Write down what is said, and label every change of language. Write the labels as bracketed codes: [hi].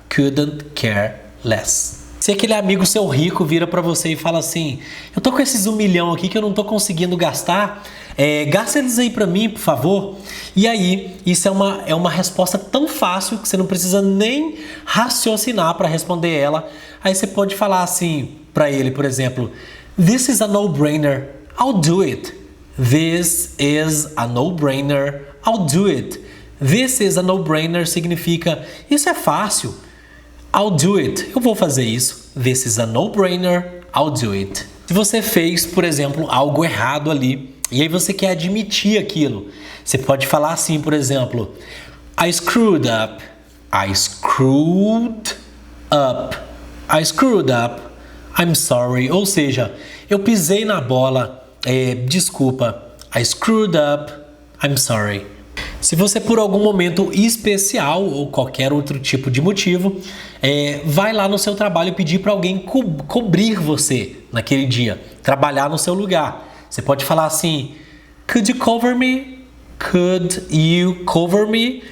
[en] Couldn't care less. [pt] Se aquele amigo seu rico vira pra você e fala assim, eu tô com esses 1 milhão aqui que eu não tô conseguindo gastar, gasta eles aí pra mim, por favor. E aí, isso é uma resposta tão fácil que você não precisa nem raciocinar para responder ela. Aí você pode falar assim pra ele, por exemplo, [en] this is a no-brainer, I'll do it. This is a no-brainer, I'll do it. This is a no-brainer [pt] significa, isso é fácil, [en] I'll do it, [pt] eu vou fazer isso. [en] This is a no-brainer, I'll do it. [pt] Se você fez, por exemplo, algo errado ali, e aí você quer admitir aquilo, você pode falar assim, por exemplo, [en] I screwed up, I screwed up, I screwed up, I'm sorry. [pt] Ou seja, eu pisei na bola, desculpa, [en] I screwed up, I'm sorry. [pt] Se você por algum momento especial ou qualquer outro tipo de motivo, vai lá no seu trabalho pedir para alguém cobrir você naquele dia, trabalhar no seu lugar. Você pode falar assim, [en] could you cover me? Could you cover me?